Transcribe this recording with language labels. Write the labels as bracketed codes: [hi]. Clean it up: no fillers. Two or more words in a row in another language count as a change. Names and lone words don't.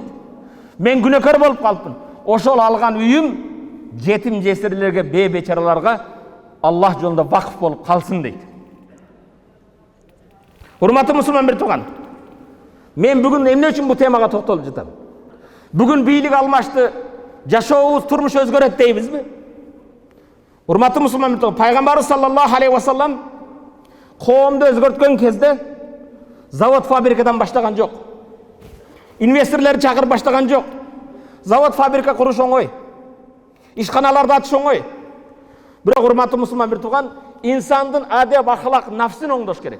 [ky] Мен күнөөкөр болуп калыпмын. Ошол алган үйүм жетим жесирлерге, бечараларга Аллах жолунда вакыф болуп калсын дейт. Урматтуу мусулман бир тууган, мен бүгүн эмне үчүн бул темага токтолуп жатам? Бүгүн бийлик алмашты, жашообуз, турмуш өзгөрөт дейбизби? Урматтуу мусулман бир тууган, пайгамбарыбыз [ar] صلى الله عليه وسلم [ky] коомду өзгөрткөн кезде завод фабрикадан баштаган жок. Инвесторлорду чакырып баштаган жок. Завод фабрика куруш оңой. Ишканаларды ачыш оңой. Бирок урматтуу мусулман бир тууган, инсандын адеп, ахлак, нафсин оңдош керек.